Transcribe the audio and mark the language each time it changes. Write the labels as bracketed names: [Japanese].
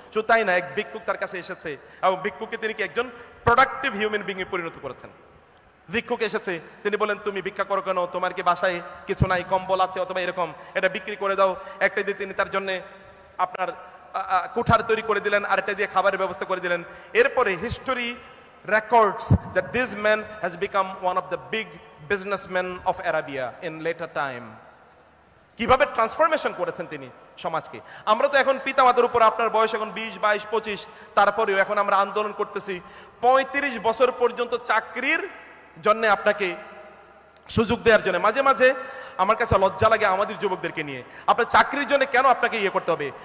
[Bangla] শুধু তাই না, এক ভিক্ষুক তার কাছে এসেছে এবং ভিক্ষুককে তিনি কি একজন প্রোডাক্টিভ হিউম্যান বিং এ পরিণত করেছেন। ভিক্ষুক এসেছে, তিনি বলেন তুমি ভিক্ষা করো কেন, তোমার কি বাসায় কিছু নাই, কম্বল আছে অথবা এরকম, এটা বিক্রি করে দাও। একটা দিয়ে তিনি তার জন্য আপনার কুঠার তৈরি করে দিলেন, আরেকটা দিয়ে খাবারের ব্যবস্থা করে দিলেন। এরপরে [English] History records that this man has become one of the big businessmen of Arabia in later time. [Bangla] কিভাবে ট্রান্সফরমেশন করেছেন তিনি সমাজকে। আমরা তো এখন পিতামাতার উপর, আপনার বয়স এখন 20, 22, 25, তারপরেও এখন আমরা আন্দোলন করতেছি 35 বছর পর্যন্ত চাকরির জন্য আপনাকে সুযোগ দেওয়ার জন্য। মাঝে মাঝে আমার কাছে লজ্জা লাগে আমাদের যুবকদেরকে নিয়ে, আপনার চাকরির জন্য কেন আপনাকে ইয়ে করতে হবে?